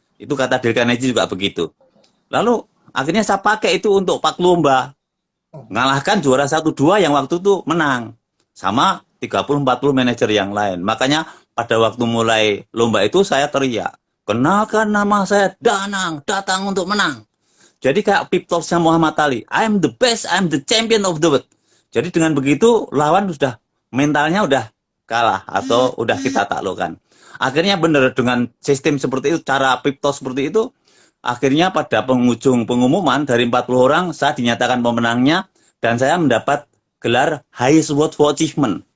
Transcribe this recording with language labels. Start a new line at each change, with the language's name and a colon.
Indonesian: Itu kata Dale Carnegie juga begitu. Lalu akhirnya saya pakai itu untuk pak lomba. Ngalahkan juara 1-2 yang waktu itu menang. Sama 30-40 manajer yang lain. Makanya pada waktu mulai lomba itu saya teriak. Kenalkan nama saya Danang, datang untuk menang. Jadi kayak pep talksnya Muhammad Ali.
English: I'm the best, I'm the champion of the world.
Indonesian: Jadi dengan begitu lawan sudah mentalnya udah kalah atau udah kita taklukkan. Akhirnya benar dengan sistem seperti itu, cara pep talk seperti itu, akhirnya pada penghujung pengumuman dari 40 orang saya dinyatakan pemenangnya dan saya mendapat gelar Highest Award for Achievement.